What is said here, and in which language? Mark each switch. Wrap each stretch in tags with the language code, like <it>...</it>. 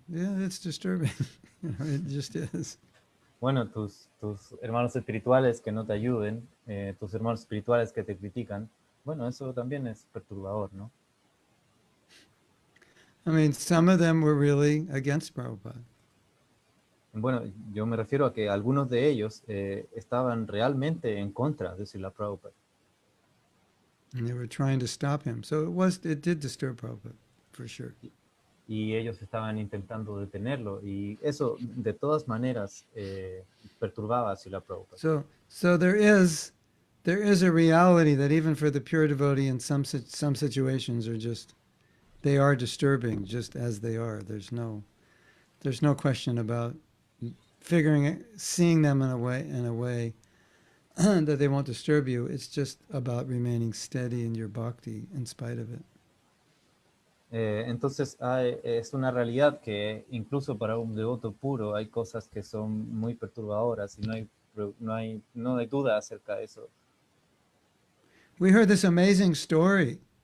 <en>Yeah, it's disturbing. It just is.</en> <es>Bueno, tus hermanos espirituales que no te ayuden, tus hermanos espirituales que te critican, bueno, eso también es perturbador, ¿no?</es> <en>I mean, some of them were really against Prabhupada.</en> <es>Bueno, yo me refiero a que algunos de ellos estaban realmente en contra de Srila Prabhupada.</es> <en>And they were trying to stop him. So it did disturb Prabhupada, for sure.</en> <es>Y ellos estaban intentando detenerlo, y eso de todas maneras perturbaba a Srila Prabhupada.</es> <en>So there is a reality that even for the pure devotee in some situations are just they are disturbing just as they are. There's no question about seeing them in a way that they won't disturb you. It's just about remaining steady in your bhakti in spite of it.</en> <es>Entonces es una realidad que incluso para un devoto puro hay cosas que son muy perturbadoras y no hay duda acerca de eso.</es> <en>We heard this amazing story.</en>